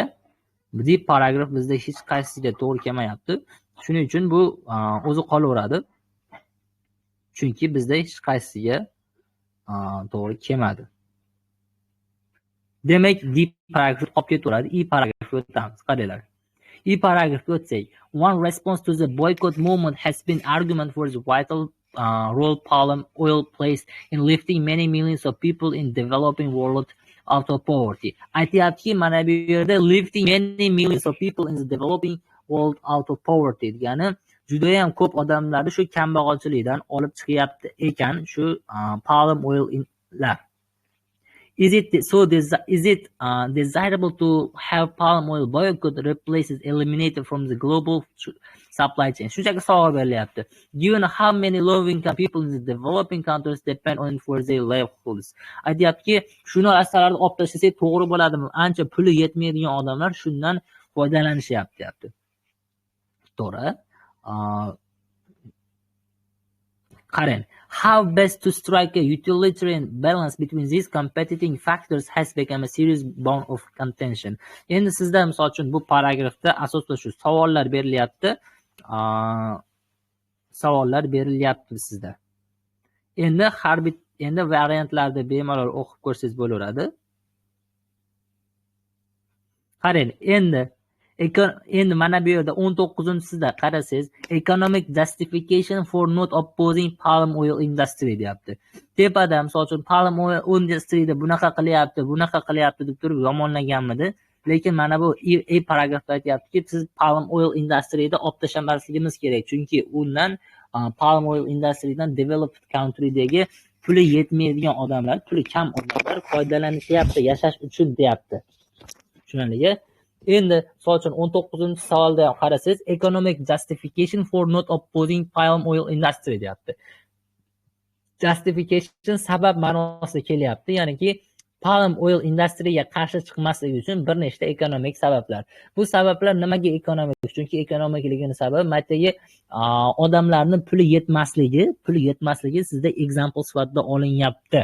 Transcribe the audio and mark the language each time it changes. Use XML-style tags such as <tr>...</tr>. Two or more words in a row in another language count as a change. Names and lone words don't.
<uz>D paragraf bizda hech qaysiga to'g'ri kelmayapti. Shuning uchun bu o'zi qolaveradi. Chunki bizda hech qaysiga to'g'ri kelmadi. Demak, D paragraf qolib ketaveradi. E paragrafga o'tamiz. Qaranglar. E paragrafga o'tsak,</uz> <en>one response to the boycott movement has been argument for the vital role palm oil plays in lifting many millions of people in developing world out of poverty.</en> <uz>Aytyaptiki, mana bu yerda</uz> <en>lifting many millions of people in the developing world out of poverty</en> <uz>degani juda ham ko'p odamlarni shu kambag'alchilikdan olib chiqyapti ekan shu</uz> <en>palm oillar. Is it desirable to have palm oil boycott replaces eliminated from the global supply chain?</en> <uz>Shunchaki savol berilyapti.</uz> <en>Given how many low-income people in the developing countries depend on it for their livelihoods.</en> <uz>Aytyaptiki, shu narsalarni olib tashlasak to'g'ri bo'ladimi? Ancha puli yetmaydigan odamlar shundan foydalanishyapti, deyapti. To'g'ri. Qarang,</uz> <en>how best to strike a utilitarian balance between these competing factors has become a serious bone of contention.</en> <uz>Endi sizda misol uchun bu paragrafda asosda shu savollar berilyapti sizda. Endi variantlarni bemalol o'qib ko'rsangiz bo'laveradi. Qarang, endi mana bu yerda 19-sida qarasangiz,</uz> <en>economic justification for not opposing palm oil industry deyapti.</en> <uz>Tepada misol uchun</uz> <en>palm oil industryda</en> <uz>bunaqa qilyapti deb turib yomonlaganmidi? Lekin mana bu paragrafda aytyaptiki, siz</uz> <en>palm oil industryda</en> <uz>olib tashlamasligimiz kerak, chunki undan</uz> <en>palm oil industrydan</en> <uz>developed country'dagi puli yetmaydigan odamlar, puli kam odamlar foydalanishyapti yashash uchun deyapti. Tushunarli? Endi misol uchun 19-savolda ham qarasangiz,</uz> <en>economic justification for not opposing palm oil industry deyapti.</en> <uz>Justification sabab ma'nosida kelyapti, ya'niki</uz> <en>palm oil industryga</en> <uz>qarshi chiqmaslik uchun bir nechta ekonomik sabablar. Bu sabablar nimaga ekonomik? Chunki ekonomikligini sababi matagi odamlarning puli yetmasligi sizda example sifatida olinyapti.</uz>